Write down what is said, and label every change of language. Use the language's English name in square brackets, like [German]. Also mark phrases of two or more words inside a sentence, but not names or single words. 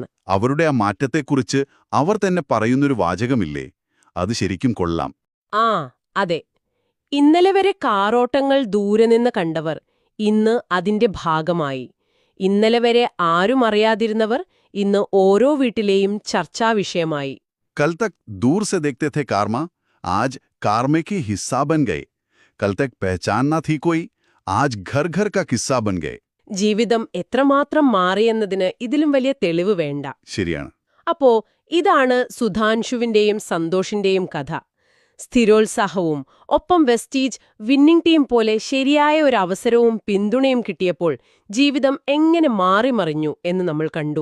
[Malayalam] അവരുടെ ആ മാറ്റത്തെക്കുറിച്ച് അവർ തന്നെ പറയുന്നൊരു വാചകമില്ലേ, അത് ശരിക്കും കൊള്ളാം. ആ, അതെ. ഇന്നലെ വരെ കാറോട്ടങ്ങൾ ദൂരെ നിന്ന് കണ്ടവർ ഇന്ന് അതിന്റെ ഭാഗമായി. ഇന്നലെ വരെ ആരും അറിയാതിരുന്നവർ ഇന്ന് ഓരോ വീട്ടിലെയും ചർച്ചാവിഷയമായി. [Hindi] कल तक दूर से देखते थे कारमा, आज कार में की हिस्सा बन गए. कल तक पहचान ना थी कोई, आज घर घर का किस्सा बन गए. [Malayalam] ജീവിതം എത്രമാത്രം മാറിയെന്നതിന് ഇതിലും വലിയ തെളിവ് വേണ്ട. ശരിയാണ്. അപ്പോ ഇതാണ് സുധാൻഷുവിന്റെയും സന്തോഷിന്റെയും കഥ. സ്ഥിരോത്സാഹവും ഒപ്പം വെസ്റ്റീജ് [English] winning team [Malayalam] പോലെ ശരിയായ ഒരു അവസരവും പിന്തുണയും കിട്ടിയപ്പോൾ ജീവിതം എങ്ങനെ മാറിമറിഞ്ഞു എന്ന് നമ്മൾ കണ്ടു.